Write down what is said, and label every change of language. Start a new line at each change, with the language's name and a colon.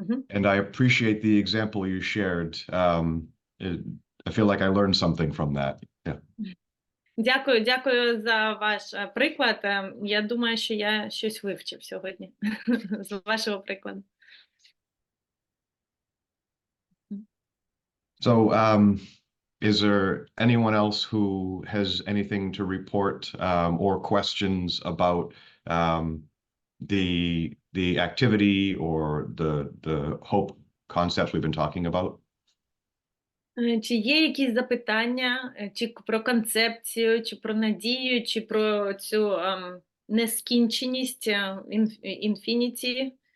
English: And I appreciate the example you shared. I feel like I learned something from that. Yeah.
Ukrainian: Дякую за ваш приклад. Я думаю, що я щось вивчив сьогодні з вашого прикладу.
English: So, is there anyone else who has anything to report or questions about the activity or the hope concept we've been talking about?
Ukrainian: Чи є якісь запитання, чи про концепцію, чи про надію, чи про цю нескінченість, інфініті?